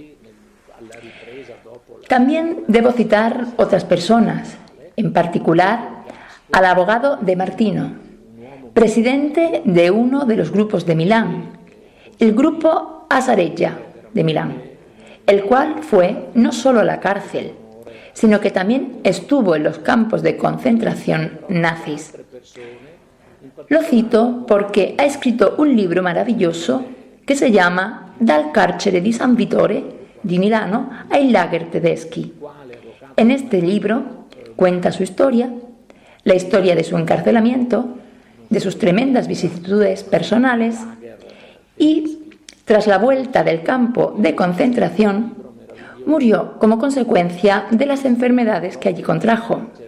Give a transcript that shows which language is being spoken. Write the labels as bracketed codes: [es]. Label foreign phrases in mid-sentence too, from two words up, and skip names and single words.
[es] También debo citar otras personas, en particular al abogado De Martino, presidente de uno de los grupos de Milán, el grupo Asarella de Milán, el cual fue no solo a la cárcel, sino que también estuvo en los campos de concentración nazis. Lo cito porque ha escrito un libro maravilloso que se llama Dal carcere di San Vittore di Milano ai lager tedeschi. En este libro cuenta su historia, la historia de su encarcelamiento, de sus tremendas vicisitudes personales y, tras la vuelta del campo de concentración, murió como consecuencia de las enfermedades que allí contrajo.